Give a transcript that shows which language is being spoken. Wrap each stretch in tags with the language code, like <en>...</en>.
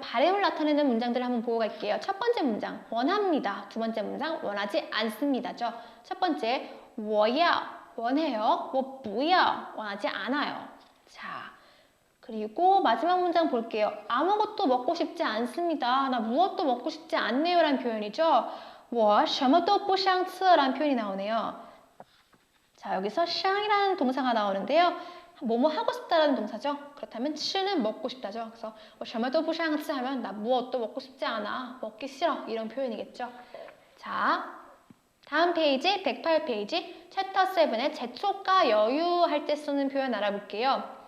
<ko>바램을 나타내는 문장들을 한번 보고 갈게요. 첫 번째 문장, 원합니다. 두 번째 문장, 원하지 않습니다죠. 첫 번째, 我要, 원해요. 我不要, 원하지 않아요. 자, 그리고 마지막 문장 볼게요. 아무것도 먹고 싶지 않습니다. 나 무엇도 먹고 싶지 않네요. 라는 표현이죠.</ko> <zh>我什么都不想吃</zh> <ko>라는 표현이 나오네요. 자, 여기서 想이라는 동사가 나오는데요. 뭐뭐 하고 싶다라는 동사죠. 그렇다면 吃는 먹고 싶다죠. 그래서</ko> <zh>我什么都不想吃</zh> <ko>하면 나 무엇도 먹고 싶지 않아. 먹기 싫어. 이런 표현이겠죠. 자, 다음 페이지 108페이지 챕터 7의 재촉과 여유 할 때 쓰는 표현 알아볼게요.</ko>